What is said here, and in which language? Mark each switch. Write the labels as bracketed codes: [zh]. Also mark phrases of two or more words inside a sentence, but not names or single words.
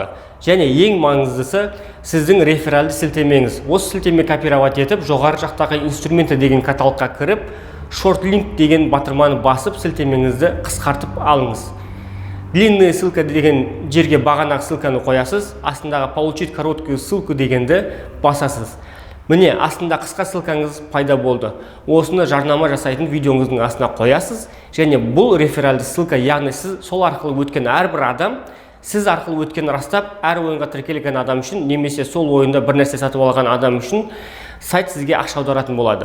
[kk] Және ең маңыздысы сіздің рефералды сілтемеңіз. Осы сілтеме копировать етіп, жоғары жақтағы инструменті деген каталогқа кіріп, шорт-линк деген батырманы басып, сілтемеңізді қысқартып алыңыз. [ru] Длинная ссылка [kk] деген жерге бағанағы ссылканы қоясыз, астындағы [ru] получить короткую ссылку [kk] дегенді басасыз. Міне, астында қысқа ссылкаңыз пайда болды. Осыны жарнама жасайтын видеоңыздың астына қоясыз, және бұл рефералды ссылка, яғни сіз сол арқылы өткен әрбір адам, сіз арқылы өткен растап, әр ойынға тіркелген адам үшін, немесе сол ойында бір нәрсе сатып алған адам үшін сайт сізге ақша аударатын болады.